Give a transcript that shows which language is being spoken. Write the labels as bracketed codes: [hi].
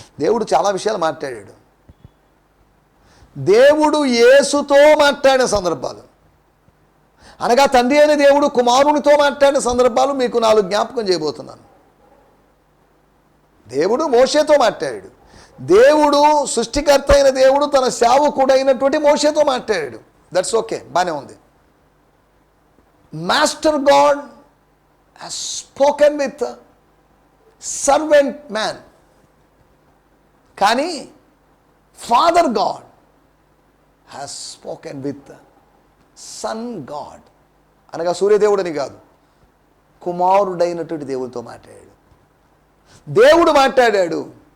[te] దేవుడు చాలా విషయాలు మాట్లాడాడు. దేవుడు యేసుతో మాట్లాడిన సందర్భాలు, అనగా తండ్రి అయిన దేవుడు కుమారునితో మాట్లాడిన సందర్భాలు మీకు 4 జ్ఞాపకం చేయబోతున్నాను. దేవుడు మోషేతో మాట్లాడాడు. దేవుడు సృష్టికర్త అయిన దేవుడు తన సేవకుడైనటువంటి మోషేతో మాట్లాడాడు. [en] that's okay, [te] బాగానే ఉంది. [en] Master God has spoken with servant man. [te] కానీ [en] father God has spoken with son God, [te] అనగా సూర్యదేవుడని కాదు, కుమారుడైనటువంటి దేవుడితో మాట్లాడాడు. దేవుడు మాట్లాడాడు.